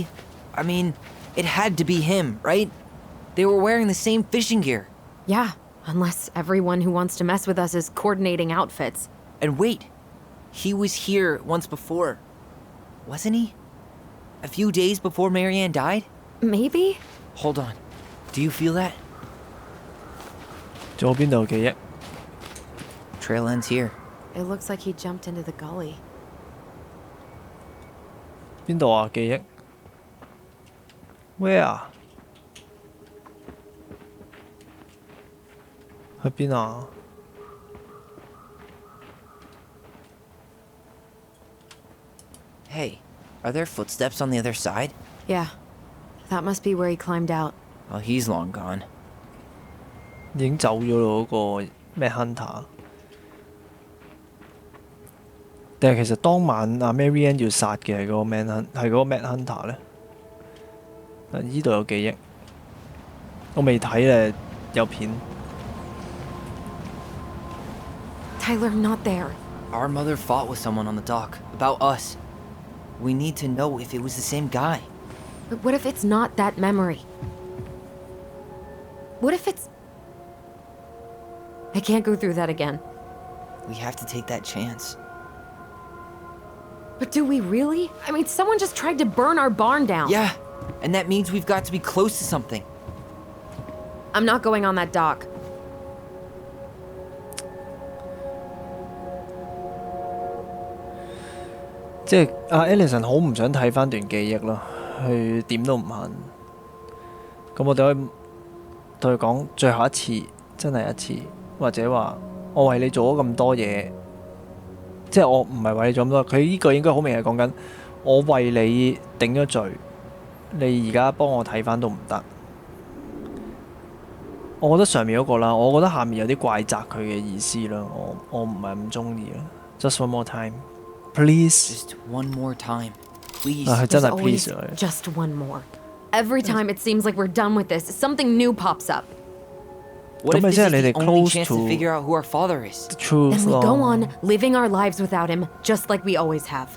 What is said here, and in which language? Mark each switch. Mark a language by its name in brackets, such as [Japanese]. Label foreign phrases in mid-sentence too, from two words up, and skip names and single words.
[English] I mean, it had to be him, right? They were wearing the same fishing gear. Yeah, unless everyone who wants to mess with us is coordinating outfits. And wait, he was here once before, wasn't he? A few days before Marianne died? Maybe? Hold on. Do you feel that? [Cantonese] 左邊度記憶？ [English] Trail ends here. It looks like he jumped into the gully. [Cantonese] 邊度啊？記憶 ？Where？去邊啊？ [English] Hey, are there footsteps on the other side? Yeah. That must be where he climbed out. Well, he's long gone. [Cantonese] 已經走咗咯，嗰個咩 Hunter？定係其實當晚阿 Marianne 要殺嘅係嗰個 係嗰個 Mad Hunter 咧？呢度有記憶，我未睇咧，有片。 [English] Tyler, not there. Our mother fought with someone on the dock about us. We need to know if it was the same guy. But what if it's not that memory? What if it's... I can't go through that again. We have to take that chance. But do we really? I mean, someone just tried to burn our barn down. Yeah, and that means we've got to be close to something. I'm not going on that dock. [Cantonese] 即係阿 Alyson 好唔想睇翻段記憶咯，佢點都唔肯。咁我哋可以對佢講最後一次，真係一次，或者話我為你做咗咁多嘢，即係我唔係為你做咁多。佢呢個應該好明顯係講緊我為你頂咗罪，你而家幫我睇翻都唔得。我覺得上面嗰個啦，我覺得下面有啲怪責佢嘅意思啦，我唔係咁中意啦。 [English] Just one more time。Please. Just one more time. Please. There's always just one more. Every time it seems like we're done with this, something new pops up. What if this is the only close chance to to figure out who our father is? the truth? Then we go on, living our lives without him, just like we always have.